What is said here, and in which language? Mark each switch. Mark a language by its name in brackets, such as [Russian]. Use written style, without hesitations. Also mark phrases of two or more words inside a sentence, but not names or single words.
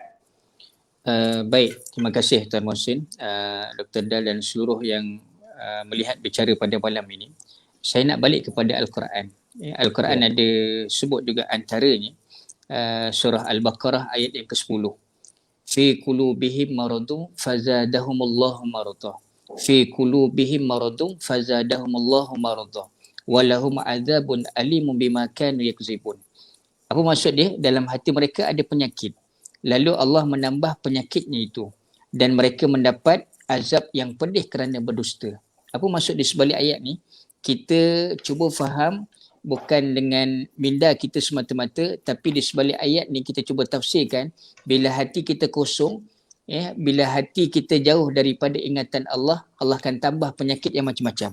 [Malay] Baik, terima kasih Tuan Mohsin, Dr. Dal dan seluruh yang melihat bicara pada malam ini. Saya nak balik kepada Al-Quran. Al-Quran ada sebut juga antaranya surah Al-Baqarah ayat yang ke-10. [Arabic] في قلوبهم مرض فزادهم الله مرضا. في قلوبهم مرض فزادهم الله مرضا. ولهم عذاب أليم بما كانوا يكذبون. [Malay] Apa maksud dia? Dalam hati mereka ada penyakit. Lalu Allah menambah penyakitnya itu. Dan mereka mendapat azab yang pedih kerana berdusta. Apa maksud di sebalik ayat ni? Kita cuba faham bukan dengan minda kita semata-mata, tapi di sebalik ayat ni kita cuba tafsirkan, bila hati kita kosong, bila hati kita jauh daripada ingatan Allah, Allah akan tambah penyakit yang macam-macam.